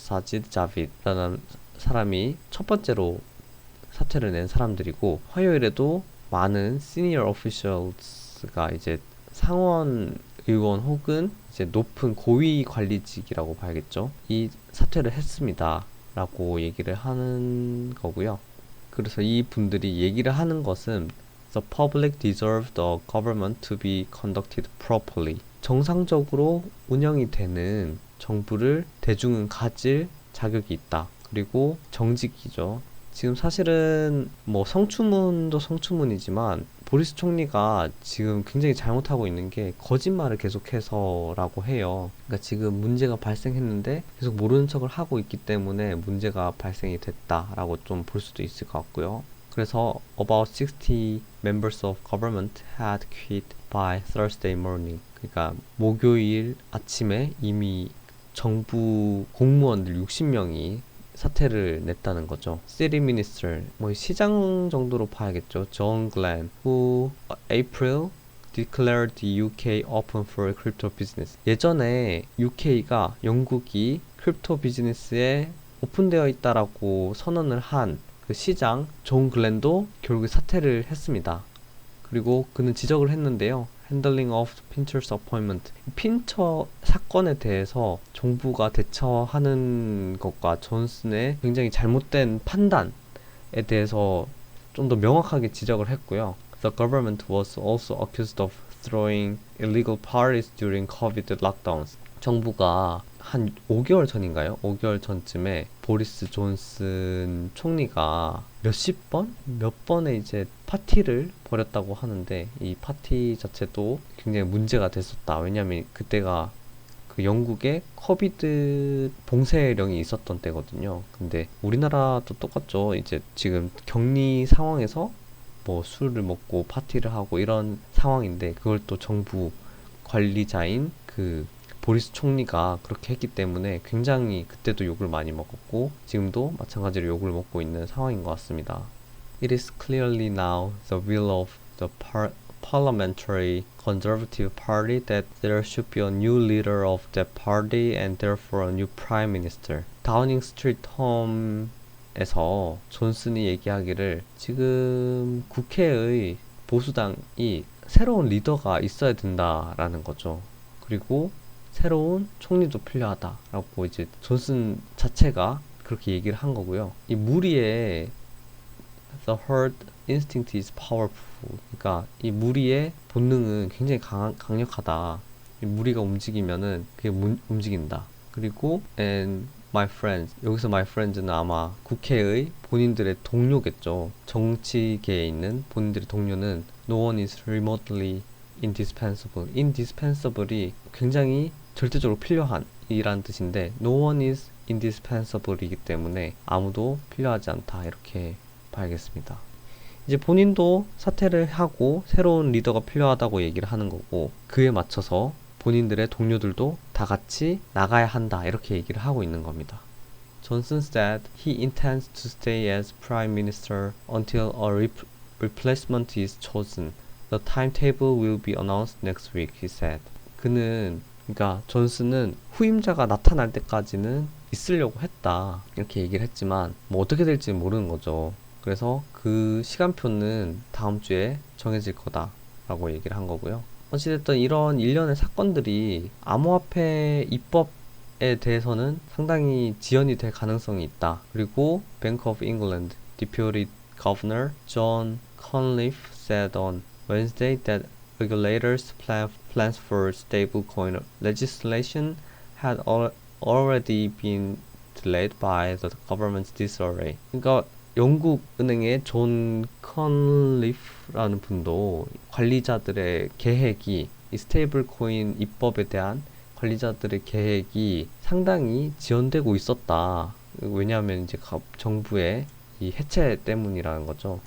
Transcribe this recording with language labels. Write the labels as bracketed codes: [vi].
[ko] 사지드 자빗라는 사람이 첫 번째로 사퇴를 낸 사람들이고 화요일에도 많은 시니어 오피셜스가 이제 상원 의원 혹은 이제 높은 고위 관리직이라고 봐야겠죠. 이 사퇴를 했습니다. 라고 얘기를 하는 거고요. 그래서 이 분들이 얘기를 하는 것은 [en] The public deserves the government to be conducted properly. [ko] 정상적으로 운영이 되는 정부를 대중은 가질 자격이 있다. 그리고 정직이죠. 지금 사실은 성추문도 성추문이지만 보리스 총리가 지금 굉장히 잘못하고 있는 게 거짓말을 계속해서라고 해요. 그러니까 지금 문제가 발생했는데 계속 모르는 척을 하고 있기 때문에 문제가 발생이 됐다라고 좀 볼 수도 있을 것 같고요. 그래서 [en] about 60 members of government had quit by Thursday morning. [ko] 그러니까 목요일 아침에 이미 정부 공무원들 60명이 사퇴를 냈다는 거죠. City Minister, 시장 정도로 봐야겠죠. [en] John Glenn, who April declared the UK open for crypto business. [ko] 예전에 UK가 영국이 크립토 비즈니스에 오픈되어 있다라고 선언을 한 그 시장 존 글렌도 결국에 사퇴를 했습니다. 그리고 그는 지적을 했는데요. [en] Handling of Pincher's appointment. [ko] 핀처 사건에 대해서 정부가 대처하는 것과 존슨의 굉장히 잘못된 판단에 대해서 좀 더 명확하게 지적을 했고요. [en] The government was also accused of throwing illegal parties during COVID lockdowns. [ko] 정부가 한 5개월 전인가요? 5개월 전쯤에 보리스 존슨 총리가 몇 번의 이제 파티를 벌였다고 하는데 이 파티 자체도 굉장히 문제가 됐었다. 왜냐면 그때가 그 영국에 코비드 봉쇄령이 있었던 때거든요. 근데 우리나라도 똑같죠. 이제 지금 격리 상황에서 술을 먹고 파티를 하고 이런 상황인데 그걸 또 정부 관리자인 그 보리스 총리가 그렇게 했기 때문에 굉장히 그때도 욕을 많이 먹었고 지금도 마찬가지로 욕을 먹고 있는 상황인 것 같습니다. [en] It is clearly now the will of the parliamentary conservative party that there should be a new leader of that party and therefore a new prime minister. [ko] 다우닝 스트리트 홈에서 존슨이 얘기하기를 지금 국회의 보수당이 새로운 리더가 있어야 된다라는 거죠. 그리고 새로운 총리도 필요하다라고 이제 존슨 자체가 그렇게 얘기를 한 거고요. 이 무리의 [en] The herd instinct is powerful. [ko] 그러니까 이 무리의 본능은 굉장히 강력하다. 이 무리가 움직이면은 그게 움직인다. 그리고 [en] and my friends. [ko] 여기서 [en] my friends [ko] 는 아마 국회의 본인들의 동료겠죠. 정치계에 있는 본인들의 동료는 [en] no one is remotely indispensable. [ko] indispensable이 굉장히 절대적으로 필요한 이란 뜻인데 [en] no one is indispensable [ko] 이기 때문에 아무도 필요하지 않다. 이렇게 봐야겠습니다. 이제 본인도 사퇴를 하고 새로운 리더가 필요하다고 얘기를 하는 거고 그에 맞춰서 본인들의 동료들도 다 같이 나가야 한다 이렇게 얘기를 하고 있는 겁니다. [en] Johnson said he intends to stay as prime minister until a replacement is chosen. The timetable will be announced next week, he said. [ko] 그러니까 존슨은 후임자가 나타날 때까지는 있으려고 했다 이렇게 얘기를 했지만 뭐 어떻게 될지 모르는 거죠. 그래서 그 시간표는 다음 주에 정해질 거다 라고 얘기를 한 거고요. 어찌됐든 이런 일련의 사건들이 암호화폐 입법에 대해서는 상당히 지연이 될 가능성이 있다. 그리고 [en] Bank of England Deputy Governor John Conliffe said on Wednesday that regulators' plans for stablecoin legislation had already been delayed by the government's disarray. [ko] 그러니까 영국 은행의 존 컨리프라는 분도 관리자들의 계획이 이 스테이블 코인 입법에 대한 관리자들의 계획이 상당히 지연되고 있었다. 왜냐하면 이제 정부의 이 해체 때문이라는 거죠.